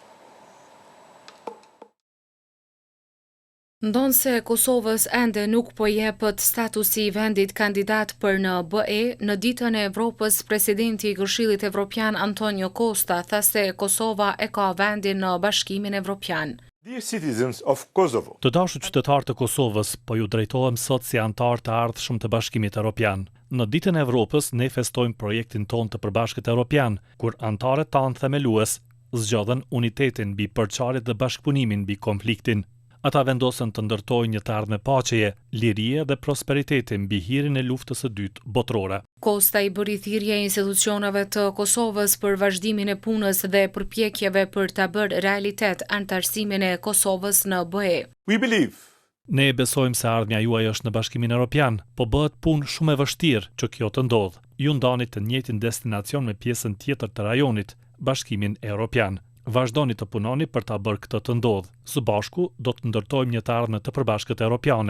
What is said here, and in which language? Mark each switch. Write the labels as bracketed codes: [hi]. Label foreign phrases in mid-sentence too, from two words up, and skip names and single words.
[sq] Ndonse Kosovës ende nuk po jepet statusi i vendit kandidat për në BE, në ditën e Evropës, presidenti i Këshillit Evropian Antonio Costa tha se Kosova e ka vendin në Bashkimin Evropian. [en] Dear citizens of Kosovo. [sq] Të dashur qytetarë të Kosovës, po ju drejtohem sot si antar të ardhshëm të Bashkimit Evropian. Në ditën e Evropës ne festojmë projektin ton të përbashkët evropian, kur antarët tanë themelues zgjodhen unitetin mbi përçarjet dhe bashkëpunimin mbi konfliktin. Ata vendosën të ndërtojnë një të ardhme paqeje, lirie dhe prosperiteti mbi hirin e luftës së dytë botërore. Kosta i bëri thirrje institucioneve të Kosovës për vazhdimin e punës dhe përpjekjeve për ta bërë realitet anëtarësimin e Kosovës në BE. [en] We believe [sq] Ne besojmë se ardhmja juaj është në Bashkimin Evropian, po bëhet punë shumë e vështirë që kjo të ndodhë. Ju ndani të njëjtin destinacion me pjesën tjetër të rajonit, Bashkimin Evropian. Vazhdoni të punoni për ta bërë këtë të ndodhë. Së bashku do të ndërtojmë një të ardhme të përbashkët europiane.